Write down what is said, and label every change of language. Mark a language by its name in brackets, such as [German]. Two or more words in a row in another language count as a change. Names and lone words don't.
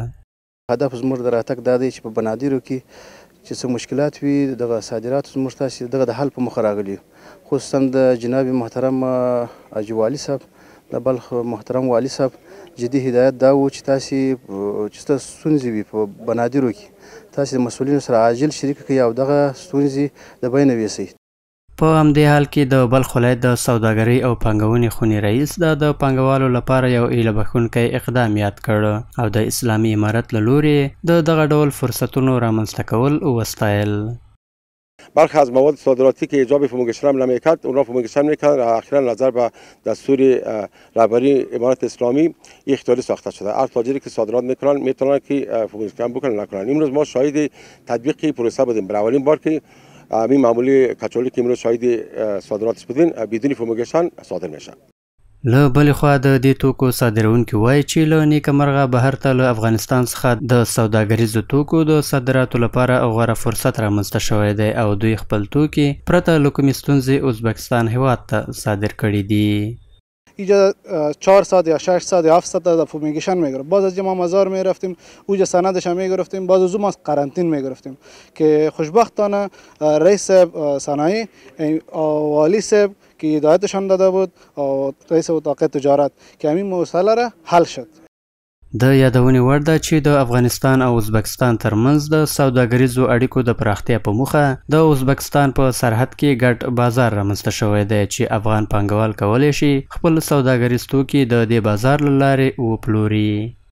[Pashto] هدف زموږ د راتګ دا دی چې په بنادرو کې چې څه مشکلات وي دغه صادراتو زموږ تاسې دغه د حل په موخه راغلي، خصوصا د جناب محترم حاجي والي صاحب د بلخ محترم والي صاحب جدي هدایت دا و چې تاسې چې ستونزې وي په بنادرو کې تاسې د مسؤلینو سره عاجل شریک کړئ او دغه ستونزې د بینه ویسئ. په همدې حال کې د بلخ ولایت د سوداګرۍ او پانګونې خونې رئیس د پانګوالو لپاره یو ایله بښونکی اقدام یاد کړ او د اسلامي امارت له لورې د دغه ډول فرصتونو رامنځته کول وستایل. [Persian] برخی از مواد صادراتی که ایجاب فومگیشن هم نمیکرد اونها فومگیشن میکردن و اخیرا نظر به دستور رهبری امارت اسلامی اختیاری ساخته شده. هر تاجری که صادرات میکنن میتونن که فومگیشن بکنن نکنن. امروز ما شاهد تطبیق پروسه بودیم. برای اولین بار که این معمولی کچالی که امروز شاهد صادراتش بودین بدون فومگیشن صادر میشه. [Pashto] له بلې خوا د دې توکو صادرونکي وایي چې له نیکمرغه بهر ته له افغانستان څخه د سوداګریزو توکو د صادراتو لپاره غوره فرصت رامنځته شوی دی او دوی خپل توکي پرته له کومې ستونزې ازبکستان هیواد ته صادر کړي دي. [Persian] اینجا 4 ساعت یا 6 ساعت یا 7 ساعت در فومیگیشن میگرفت. باز از ما مزار میرفتیم اونجا سندش هم میگرفتیم، باز از ما قرنطین میگرفتیم که خوشبختانه رئیس صنایع والی صاحب که هدایتشان داده بود او رئیس اتاق تجارت که همین مسئله را حل شد. [Pashto] د یادونې وړ ده چې د افغانستان او ازبکستان ترمنځ د سوداګریزو اړیکو د پراختیا په موخه د ازبکستان په سرحد کې ګډ بازار رامنځته شوی دی چې افغان پانګوال کولی شي خپل سوداګریز توکي د دې بازار له لارې وپلوري.